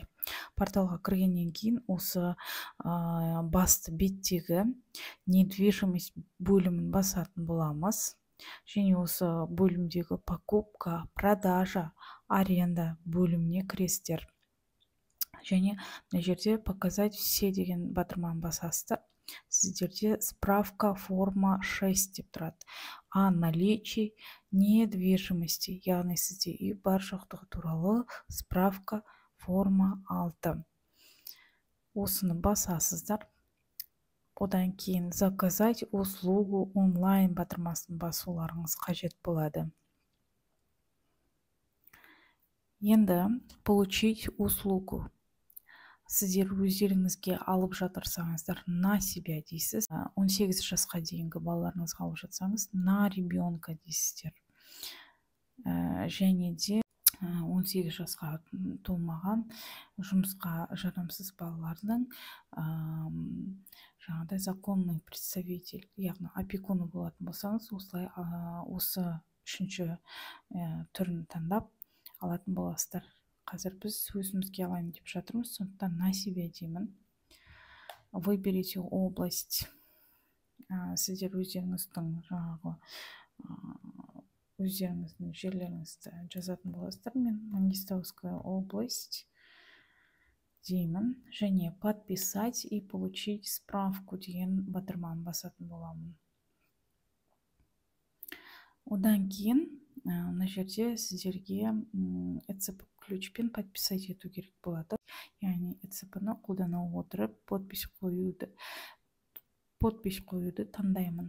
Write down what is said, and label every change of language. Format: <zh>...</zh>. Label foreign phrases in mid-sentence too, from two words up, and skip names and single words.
<kk>Порталға кіргеннен кейін осы басты беттегі недвижимость бөлімін басатын боламыз. Және осы бөлімдегі</kk> <ru>покупка, продажа, аренда</ru> <kk>бөліміне кіресіздер. Және мына жерде</kk> <ru>показать все</ru> <kk>деген батырманы басасыздар. Сіздерде</kk> <ru>справка форма 6</ru> <kk>деп тұрады.</kk> <ru>О наличии недвижимости,</ru> <kk>яғни сізде үй бар жоқтығы туралы</kk> <ru>справка форма 6.</ru> <kk>Осыны басасыздар. Одан кейін</kk> <ru>заказать услугу онлайн</ru> <kk>батырмасын басуларыңыз қажет болады.</kk> <ru>Енді получить услугу.</ru> <kk>Сіздер өздеріңізге алып жатырсаңыздар,</kk> <ru>на себя</ru> <kk>дейсіз. 18 жасқа дейінгі балаларыңызға алып жатсаңыз,</kk> <ru>на ребенка</ru> <kk>дейсіздер. Және де 18 жасқа толмаған жұмысқа жарамсыз балалардың жаңағыдай</kk> <ru>законный представитель,</ru> <kk>яғни опекуны болатын болсаңыз, осылай осы үшінші түрін таңдап алатын боласыздар. Қазір біз өзімізге алайын деп жатырмыз, сондықтан</kk> <ru>на себя</ru> <kk>деймін.</kk> <ru>Выберите область.</ru> <kk>Сіздер өздеріңіздің жаңағы өздеріңіздің жерлеріңізді жазатын боласыздар. Мен Мангистауская область деймін. Және</kk> <ru>подписать и получить справку</ru> <kk>деген батырманы басатын боламын. Одан кейін мына жерде сіздерге әцп ключпен подписать ету керек болады. Яғни әцп-ны қолдана отырып подпись қоюды таңдаймын.</kk>